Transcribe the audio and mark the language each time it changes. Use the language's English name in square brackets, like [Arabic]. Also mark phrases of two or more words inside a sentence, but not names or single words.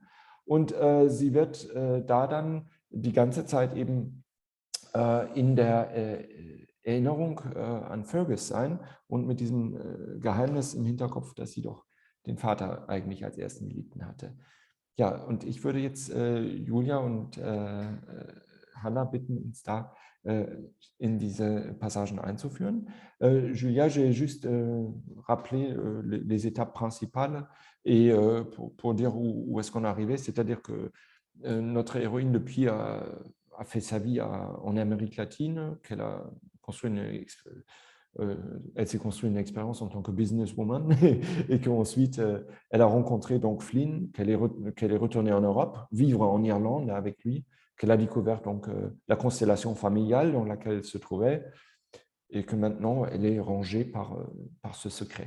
[German] Und sie wird da dann die ganze Zeit eben in der Erinnerung an Fergus sein und mit diesem Geheimnis im Hinterkopf, dass sie doch den Vater eigentlich als ersten Geliebten hatte. Ja, und ich würde jetzt Julia und Hannah bitten, uns da in diese Passagen einzuführen. [French] Julia, j'ai juste rappelé les étapes principales et pour dire où est-ce qu'on est arrivé, c'est-à-dire que notre héroïne depuis a fait sa vie en Amérique latine, qu'elle a construit elle s'est construit une expérience en tant que businesswoman et qu'ensuite elle a rencontré donc Flynn, qu'elle est retournée en Europe, vivre en Irlande avec lui, qu'elle a découvert donc la constellation familiale dans laquelle elle se trouvait et que maintenant elle est rangée par ce secret.